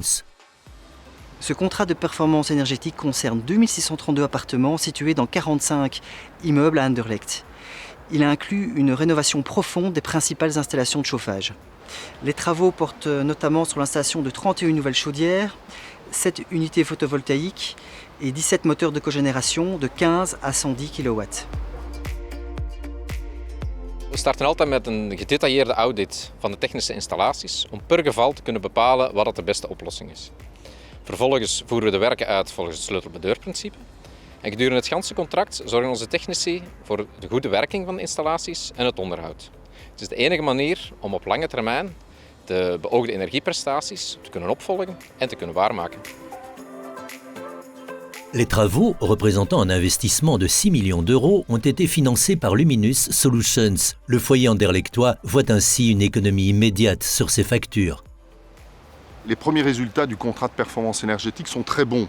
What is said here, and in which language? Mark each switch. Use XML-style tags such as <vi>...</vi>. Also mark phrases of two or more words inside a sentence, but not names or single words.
<fr>Ce contrat de performance énergétique concerne 2632 appartements situés dans 45 immeubles à Anderlecht. Il inclut une rénovation profonde des principales installations de chauffage. Les travaux portent notamment sur l'installation de 31 nouvelles chaudières, 7 unités photovoltaïques et 17 moteurs de cogénération de 15 à 110 kW.</fr> <nl>We starten altijd met een gedetailleerde audit van de technische installaties om per geval te kunnen bepalen wat de beste oplossing is. Vervolgens voeren we de werken uit volgens het sleutel-bij-deur-principe. En gedurende het ganse contract zorgen onze technici voor de goede werking van de installaties en het onderhoud. Het is de enige manier om op lange termijn de beoogde energieprestaties te kunnen opvolgen en te kunnen waarmaken.</nl> <fr>Les travaux, représentant un investissement de 6 millions d'euros, ont été financés par Luminus Solutions. Le foyer Anderlechtois voit ainsi une économie immédiate sur ses factures. Les premiers résultats du contrat de performance énergétique sont très bons.</fr>